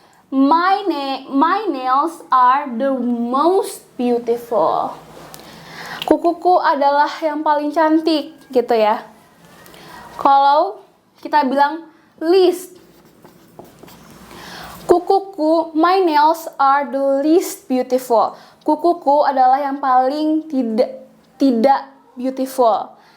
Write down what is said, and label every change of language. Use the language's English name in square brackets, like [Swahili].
[English] My nails are the most beautiful. [Indonesian] Kukuku adalah yang paling cantik gitu ya. Kalau kita bilang least, kukuku, [English] my nails are the least beautiful. [Indonesian] Kukuku adalah yang paling tidak beautiful.